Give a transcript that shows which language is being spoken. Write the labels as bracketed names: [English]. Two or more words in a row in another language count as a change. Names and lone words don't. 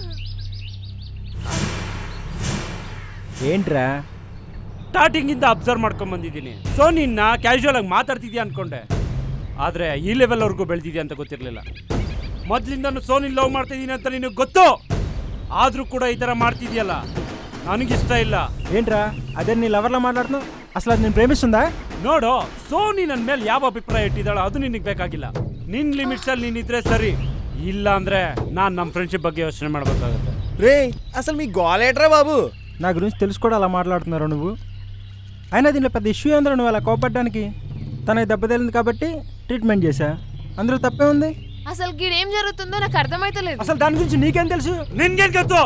[Telugu] ఏంట్రా? [Kannada] ಸ್ಟಾರ್ಟಿಂಗ್ ಇಂದ ಅಬ್ಸರ್ವ್ ಮಾಡ್ಕೊಂಡ್ ಬಂದಿದ್ದೀನಿ. ಸೊ ನಿನ್ನ ಕ್ಯಾಶುವಲ್ ಆಗಿ ಮಾತಾಡ್ತಿದ್ಯಾ ಅನ್ಕೊಂಡೆ, ಆದ್ರೆ ಈ ಲೆವೆಲ್ ವರ್ಗೂ ಬೆಳೆದಿದ್ಯಾ ಅಂತ ಗೊತ್ತಿರಲಿಲ್ಲ. ಮೊದ್ಲಿಂದನು ಸೋನಿ ಲವ್ ಮಾಡ್ತಿದ್ದೀನಿ ಅಂತ ನಿನಗೆ ಗೊತ್ತು, ಆದ್ರೂ ಕೂಡ ಈ ತರ ಮಾಡ್ತಿದ್ಯಲ್ಲ, ನನಗಿಷ್ಟ ಇಲ್ಲ. [Telugu] ఏంట్రా అదే నీ లవర్లా మాట్లాడుతున్నావు? అసలు అది నేను ప్రేమిస్తుందా? [Kannada] ನೋಡು, ಸೋನಿ ನನ್ನ ಮೇಲೆ ಯಾವ ಅಭಿಪ್ರಾಯ ಇಟ್ಟಿದ್ದಾಳೋ ಅದು ನಿನಗೆ ಬೇಕಾಗಿಲ್ಲ. ನಿನ್ನ ಲಿಮಿಟ್ಸ್ ಅಲ್ಲಿ ನೀನಿದ್ರೆ ಸರಿ, ಇಲ್ಲ ಅಂದ್ರೆ ನಾನು ನಮ್ಮ ಫ್ರೆಂಡ್ಶಿಪ್ ಬಗ್ಗೆ ಯೋಚನೆ ಮಾಡಬೇಕಾಗುತ್ತೆ. [Telugu] రే అసలు మీ గోలేట్రా బాబు? నా గురించి తెలుసు కూడా అలా మాట్లాడుతున్నారు నువ్వు. అయినా దీనిలో పెద్ద ఇష్యూ ఏంద్రా నువ్వు అలా కోపడ్డానికి? తనకి దెబ్బ తగిలింది కాబట్టి ట్రీట్మెంట్ చేశా, అందులో తప్పే ఉంది. అసలు గీడేం జరుగుతుందో నాకు అర్థమైతలేదు. అసలు దాని గురించి నీకేం తెలుసు? నిన్నేం తెలుసు?